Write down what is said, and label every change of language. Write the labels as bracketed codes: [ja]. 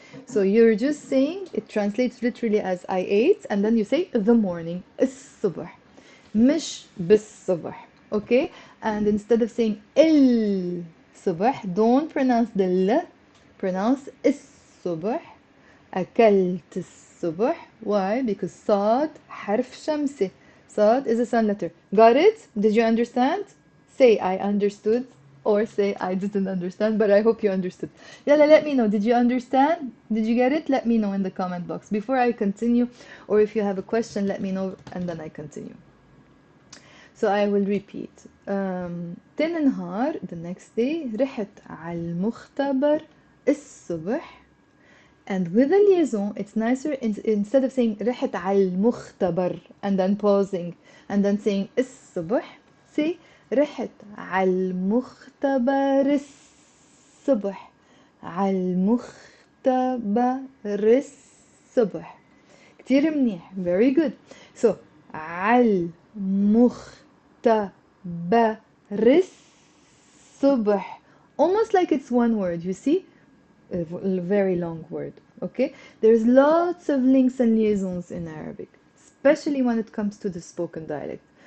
[en] So you're just saying, it translates literally as I ate, and then you say the morning. [ar] الصبح. مش بالصبح. Okay? [en] And instead of saying الصبح, don't pronounce the L. Pronounce الصبح. [ar] أكلت الصبح. Why? Because صاد حرف شمسي. [en] صاد is a sun letter. Got it? Did you understand? Say I understood, or say I didn't understand, but I hope you understood. Yalla, let me know. Did you understand? Did you get it? Let me know in the comment box before I continue, or if you have a question, let me know and then I continue. So I will repeat. [ar] تاني نهار, [en] the next day, [ar] رحت على المختبر الصبح. [en] And with a liaison, it's nicer instead of saying رحت على المختبر and then pausing and then saying الصبح, say [ar] رحت على المختبر الصبح. على المختبر الصبح. كتير منيح. [en] Very good. [ar] So على المختبر الصبح. [en] Almost like it's one word, you see? A very long word. Okay, there's lots of links and liaisons in Arabic, especially when it comes to the spoken dialect.